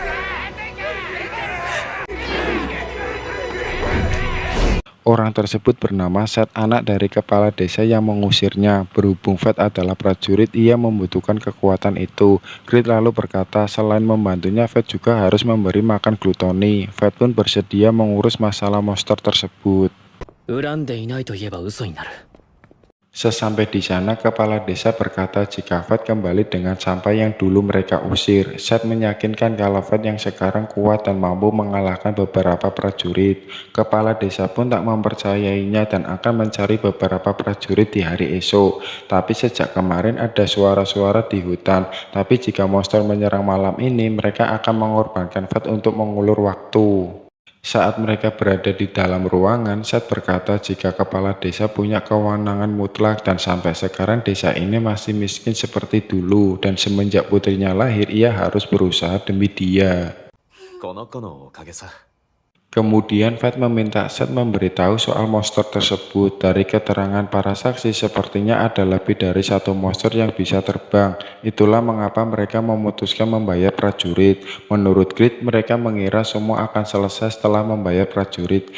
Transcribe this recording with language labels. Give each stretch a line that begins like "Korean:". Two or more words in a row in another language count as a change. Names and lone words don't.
Indonesian: Orang tersebut bernama Seth, anak dari kepala desa yang mengusirnya. Berhubung Fat adalah prajurit, ia membutuhkan kekuatan itu. Grid lalu berkata, selain membantunya, Fat juga harus memberi makan glutoni. Fat pun bersedia mengurus masalah monster tersebut.
Japanese: 恨んでいないと言えば嘘になる
Indonesian: Sesampai di sana, kepala desa berkata jika Fat kembali dengan sampah yang dulu mereka usir. Seth meyakinkan kalau Fat yang sekarang kuat dan mampu mengalahkan beberapa prajurit. Kepala desa pun tak mempercayainya dan akan mencari beberapa prajurit di hari esok. Tapi sejak kemarin ada suara-suara di hutan. Tapi jika monster menyerang malam ini, mereka akan mengorbankan Fat untuk mengulur waktu. Saat mereka berada di dalam ruangan, Seth berkata jika kepala desa punya kewenangan mutlak dan sampai sekarang desa ini masih miskin seperti dulu dan semenjak putrinya lahir ia harus berusaha demi dia.
Japanese: この子のおかげさ。
Indonesian: Kemudian Fate meminta Seth memberitahu soal monster tersebut. Dari keterangan para saksi sepertinya ada lebih dari satu monster yang bisa terbang. Itulah mengapa mereka memutuskan membayar prajurit. Menurut Grid, mereka mengira semua akan selesai setelah membayar prajurit.